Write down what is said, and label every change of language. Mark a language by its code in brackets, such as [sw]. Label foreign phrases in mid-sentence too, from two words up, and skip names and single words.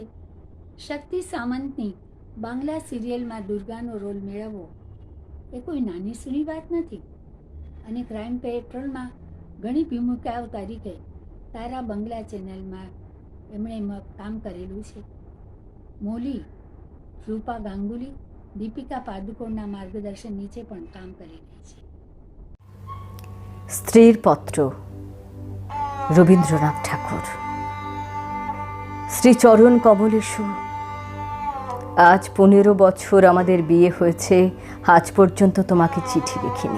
[gu] શક્તિ સામંતની બાંગ્લા સિરિયલમાં દુર્ગાનો રોલ મેળવવો એ કોઈ નાની સૂની વાત નથી. અને ક્રાઇમ પેટ્રોલમાં ઘણી ભૂમિકાઓ તરીકે તારા બંગલા ચેનલમાં એમણે કામ કરેલું છે. મૌલી રૂપા ગાંગુલી દીપિકા પાદુકોણના માર્ગદર્શન નીચે પણ કામ કરી રહી છે. [bn] স্ত্রীর পত্র, রবীন্দ্রনাথ ঠাকুর। শ্রীচরণ কমলেশু, আজ 15 বছর আমাদের বিয়ে হয়েছে, আজ পর্যন্ত তোমাকে চিঠি লিখিনি।